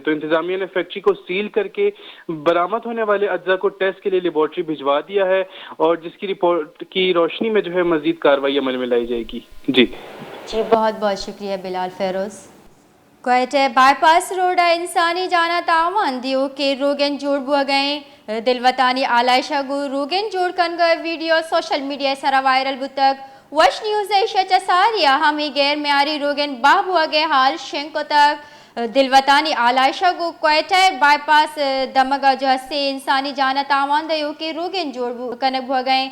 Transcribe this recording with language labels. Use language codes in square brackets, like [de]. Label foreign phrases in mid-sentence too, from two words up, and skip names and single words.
[ur] تو انتظامیہ نے فیکٹری کو سیل کر کے برآمد ہونے والے اجزاء کو ٹیسٹ کے لیے لیبارٹری بھجوا دیا ہے اور جس کی رپورٹ کی روشنی میں جو ہے مزید کارروائی عمل میں لائی جائے گی. جی بہت بہت شکریہ بلال فیروز. [bal] کوئٹہ بائی پاس روڈ انسانی جانا تاوان دیو کے روگن جوڑ بو گئے دلوطانی آلائشہ گو روگن جوڑ کن گئے ویڈیو [en] social media [bal] سرا وائرل بتک وش نیوز شچ ساریا ہمیں غیر معیاری روگن باہ بو گئے حال شنکو تک دلوطانی آلائشہ گو کوئٹہ بائی پاس دمگا جو ہستے انسانی جانا تاوان دیو کے روگن جوڑ بو کنک بو گئے